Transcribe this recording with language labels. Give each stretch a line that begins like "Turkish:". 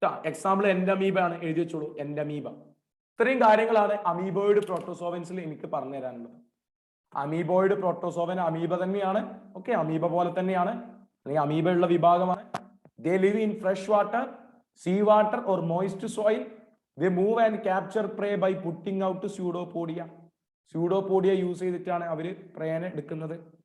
Malayalam: Example Entamoeba ആണ്. എഴുതി വെച്ചോളൂ, എൻഡമീബ. ഇത്രയും കാര്യങ്ങളാണ് അമീബോയിഡ് പ്രോട്ടോസോവൻസിൽ എനിക്ക് പറഞ്ഞു തരാനുള്ളത്. അമീബോയിഡ് പ്രോട്ടോസോവൻ അമീബ തന്നെയാണ്. ഓക്കെ, അമീബ പോലെ തന്നെയാണ്, അല്ലെങ്കിൽ അമീബ ഉള്ള വിഭാഗമാണ്.
English: They live in fresh water, sea water or moist soil. They move and capture prey by putting out pseudopodia.
Malayalam: Use ചെയ്തിട്ടാണ് അവര് പ്രേനെ എടുക്കുന്നത്.